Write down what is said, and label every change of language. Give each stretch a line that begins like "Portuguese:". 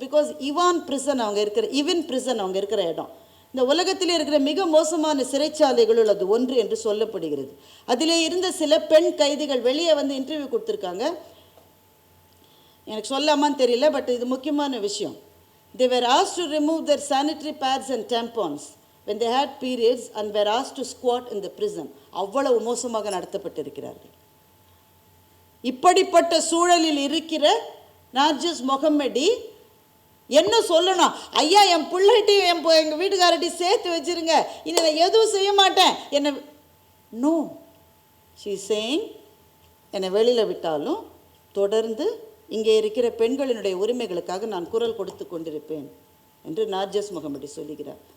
Tamil: Because Ivan prison அவங்க இருக்கிற இடம் இந்த உலகத்திலே இருக்கிற மிக மோசமான சிறைச்சாலைகளுள் அது ஒன்று என்று சொல்லப்படுகிறது. அதிலே இருந்த சில பெண் கைதிகள் வெளியே வந்து இன்டர்வியூ கொடுத்துருக்காங்க. எனக்கு சொல்லாமான்னு தெரியல, பட் இது முக்கியமான விஷயம்.
English: They were asked to remove their sanitary pads and tampons when they had periods and were asked to squat in the prison.
Tamil: அவ்வளவு மோசமாக நடத்தப்பட்டிருக்கிறார்கள். இப்படிப்பட்ட சூழலில் இருக்கிற நார்ஜிஸ் மொஹம்மடி என்ன சொல்லணும்? ஐயா என் பிள்ளைகிட்டையும் எங்கள் வீட்டுக்காரட்டையும் சேர்த்து வச்சுருங்க, இனி நான் எதுவும் செய்ய மாட்டேன் என்ன.
English: no, she saying
Tamil: என்னை வெளியில் விட்டாலும் தொடர்ந்து இங்கே இருக்கிற பெண்களினுடைய உரிமைகளுக்காக நான் குரல் கொடுத்து கொண்டிருப்பேன் என்று நார்ஜஸ் முகமது சொல்லுகிறார்.